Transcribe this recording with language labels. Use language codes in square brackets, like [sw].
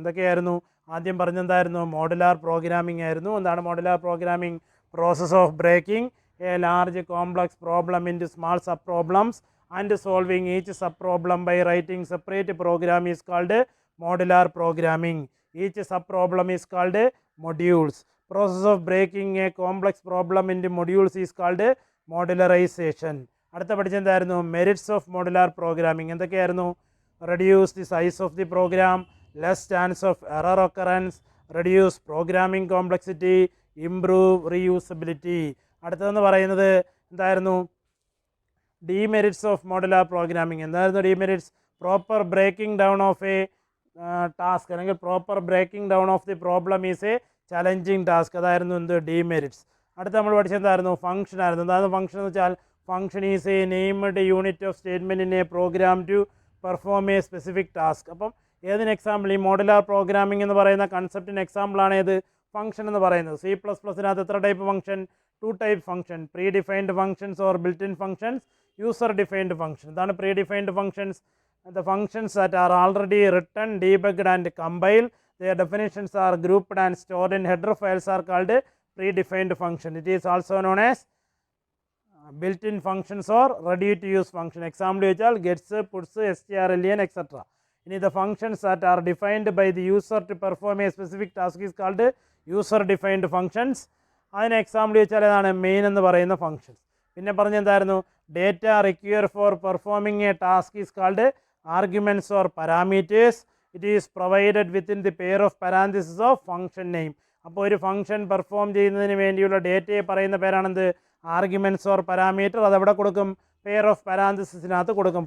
[ml] എന്തൊക്കെയായിരുന്നു? ആദ്യം പറഞ്ഞെന്തായിരുന്നു? Modular programming ആയിരുന്നു. എന്താണ് modular programming? [en] Process of breaking a large complex problem into small sub problems and solving each sub problem by writing separate program is called modular programming. Each sub problem is called modules. Process of breaking a complex problem into modules is called modularization. [ml] അടുത്ത പഠിച്ചെന്തായിരുന്നു? Merits of modular programming. എന്തൊക്കെയായിരുന്നു? [en] Reduce the size of the program, less chance of error occurrence, reduce programming complexity, improve reusability. [ml] അടുത്തതെന്ന് പറയുന്നത് എന്തായിരുന്നു? Demerits of modular programming. എന്തായിരുന്നു demerits? [en] Proper breaking down of a task അല്ലെങ്കിൽ proper breaking down of the problem is a challenging task. [ml] അതായിരുന്നു എന്ത്? Demerits. അടുത്ത നമ്മൾ പഠിച്ചെന്തായിരുന്നു? Function ആയിരുന്നു. എന്തായിരുന്നു ഫംഗ്ഷൻ എന്ന് വെച്ചാൽ? [en] Function is a named unit of statement in a program to perform a specific task. [ml] അപ്പം ഏതിന് എക്സാമ്പിൾ? ഈ മോഡുലാർ പ്രോഗ്രാമിംഗ് എന്ന് പറയുന്ന കൺസെപ്റ്റിന് എക്സാമ്പിളാണ് ഏത്? ഫംഗ്ഷൻ എന്ന് പറയുന്നത്. C++നകത്ത് എത്ര type function? 2 type function, pre defined functions or built in functions, user defined function. ഇതാണ് pre defined functions. [en] The functions that are already written, debugged and compiled, their definitions are grouped and stored in header files are called predefined function. It is also known as built-in functions or ready-to-use function. Example [ml] വെച്ചാൽ [en] gets, puts, strlen, etc. ഇനി the functions that are defined by the user to perform a specific task is called user defined functions. [ml] അതിന് example വെച്ചാൽ ഏതാണ്? Main എന്ന് പറയുന്ന functions. പിന്നെ പറഞ്ഞെന്തായിരുന്നു? [en] Data require for performing a task is called arguments or parameters. It is provided within the pair of parenthesis of function name. [ml] അപ്പോൾ ഒരു function perform ചെയ്യുന്നതിന് വേണ്ടിയുള്ള ഡേറ്റയെ പറയുന്ന പേരാണെന്ത്? Arguments or parameter. അതെവിടെ കൊടുക്കും? പെയർ ഓഫ് പാരാന്തസിസിനകത്ത് കൊടുക്കും.